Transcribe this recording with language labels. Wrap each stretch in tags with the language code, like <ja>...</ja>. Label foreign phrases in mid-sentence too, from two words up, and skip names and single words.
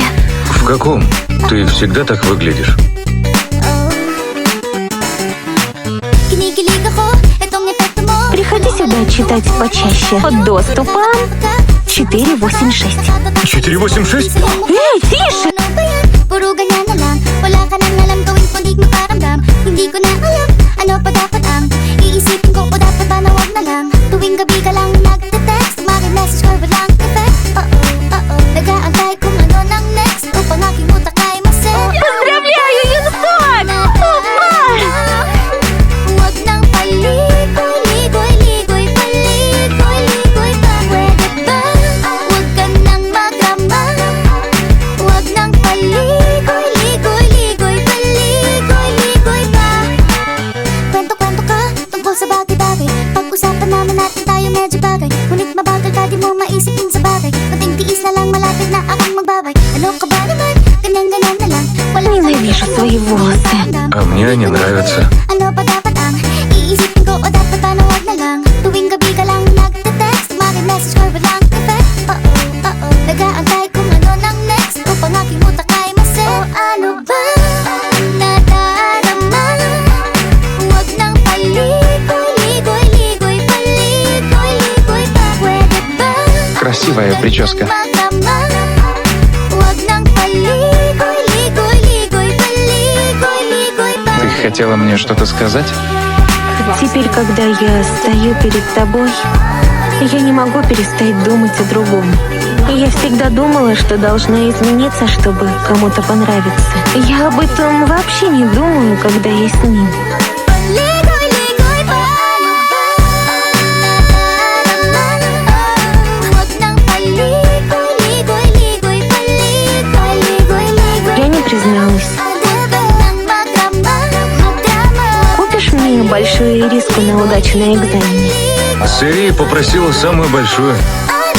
<ru>В каком? Ты всегда так выглядишь. Приходи сюда читать почаще. Под доступом 486. 486? Эй, тише!</ru> <tl>Puro ganyan na lang. Wala ka nang alam gawin kundi magparamdam. Hindi ko na alam ano pa dapat ang iisipin ko o dapat ba na wag na lang. Tuwing gabi ka lang nagte-text, maki-message ko walang effect. Nag-aantay kung ano nang next upang aking utak ay masaya.</tl> <ru>Поздравляю, Юнсок! Опа!</ru> <tl>Huwag nang paligoy-ligoy, paligoy-ligoy pa. Pwede ba? Huwag ka nang magrama. Huwag nang paligoy-ligoy, paligoy-ligoy pa. Kwento-kwento ka tungkol sa bagay-bagay. Pag-usapan naman natin tayo medyo bagay. Ngunit mabagal ka, di mo maisipin sa bagay. Kunting tiis na lang, malapit na akong magbabay. Ano ka ba naman? Ganyan-ganyan na lang. Wala</tl> <ru>Ненавижу свои волосы. А мне они нравятся.</ru> <tl>Ano pa dapat ang iisipin ko o dapat ba na wag na lang? Tuwing gabi ka lang nagte-text, maki-message ko walang effect. Nag-aantay kung ano nang next upang aking utak ay masaya. O ano ba nadarama? Huwag nang paligoy-ligoy, paligoy-ligoy pa. Pwede ba?</tl> <ru>Красивая прическа.</ru> <tl>Magrama. Huwag nang paligoy-ligoy, paligoy-ligoy pa.</tl> <ru>Ты хотела мне что-то сказать? Теперь, когда я стою перед тобой, я не могу перестать думать о другом. Я всегда думала, что должна измениться, чтобы кому-то понравиться. Я об этом вообще не думаю, когда я с ним.</ru> <tl>Ligoy-ligoy pa. Huwag nang paligoy-ligoy, paligoy-ligoy.</tl> <ru>Я не призналась. Купишь мне большую ириску на удачу на экзамене? Сири попросила самую большую.</ru>